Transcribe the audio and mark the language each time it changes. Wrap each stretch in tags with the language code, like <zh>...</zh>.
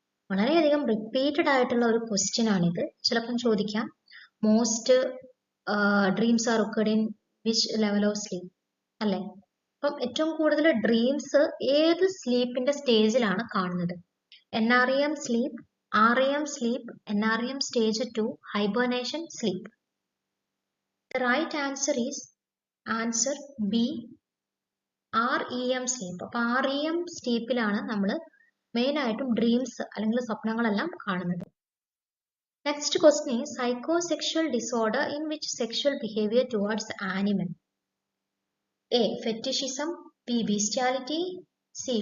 <ml>വളരെയധികം റിപ്പീറ്റഡ് ആയിട്ടുള്ള ഒരു ക്വസ്റ്റ്യൻ ആണിത്. ചിലപ്പം ചോദിക്കാം</ml> <en>most dreams are occurred in which level of sleep</en> <ml>അല്ലെ. അപ്പം ഏറ്റവും കൂടുതൽ ഡ്രീംസ് ഏത് സ്ലീപ്പിന്റെ സ്റ്റേജിലാണ് കാണുന്നത്?</ml> <en>NREM sleep, REM sleep, NREM stage 2, hibernation sleep. The right answer is answer B, REM sleep.</en> <ml>അപ്പൊ REM സ്ലീപ്പിലാണ് നമ്മൾ മെയിൻ ആയിട്ടും ഡ്രീംസ് അല്ലെങ്കിൽ സ്വപ്നങ്ങളെല്ലാം കാണുന്നത്.</ml> <en>Next question is psychosexual disorder in which sexual behaviour towards animal. A. Fetishism, B. Bestiality, C.</en>